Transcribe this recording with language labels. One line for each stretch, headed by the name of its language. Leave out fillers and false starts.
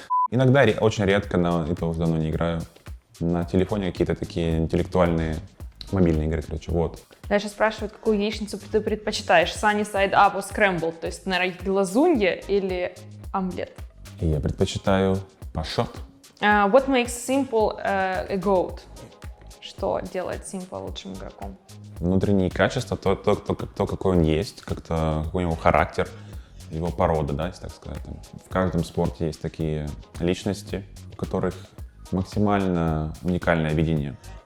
Russian: Иногда, очень редко, но и тоже давно не играю. На телефоне какие-то такие интеллектуальные мобильные игры, короче, вот. Дальше спрашивают, какую яичницу ты предпочитаешь,
English: sunny side up or scrambled,
Russian: то есть, наверное, глазунья или омлет? И я предпочитаю пашот.
English: What makes Simple a GOAT?
Russian: Что делает Simple лучшим игроком? Внутренние качества, то какой он есть, как-то какой у него характер, его порода, да, если так сказать. В каждом спорте есть такие личности, у которых максимально уникальное видение